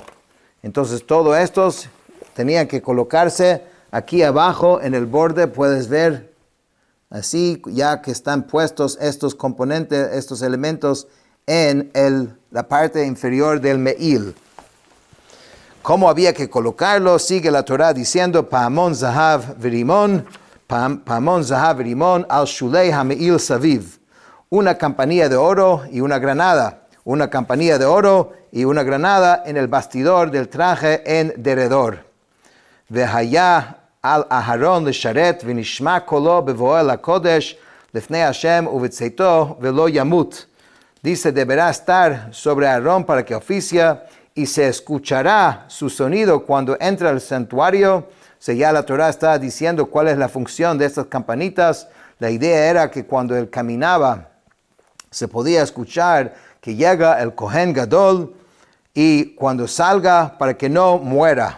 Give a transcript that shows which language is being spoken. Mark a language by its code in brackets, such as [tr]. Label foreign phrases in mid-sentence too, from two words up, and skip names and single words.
[es] Entonces todos estos tenían que colocarse aquí abajo en el borde, puedes ver. Así, ya que están puestos estos componentes, estos elementos en la parte inferior del me'il. ¿Cómo había que colocarlo? Sigue la Torah diciendo, [he] פעמון זהב ורימון על שולי המעיל סביב. [es] Una campanilla de oro y una granada. Una campanilla de oro y una granada en el bastidor del traje en derredor. [he] והיה על אהרן לשרת ונשמע קולו בבואו לקודש לפני Hashem ובצאתו ולא ימות. [es] Dice, deberá estar sobre Aarón para que oficia y se escuchará su sonido cuando entra al santuario. O sea, ya la Torah está diciendo cuál es la función de estas campanitas. La idea era que cuando él caminaba se podía escuchar que llega el [he] כהן גדול [es] y cuando salga para que no muera.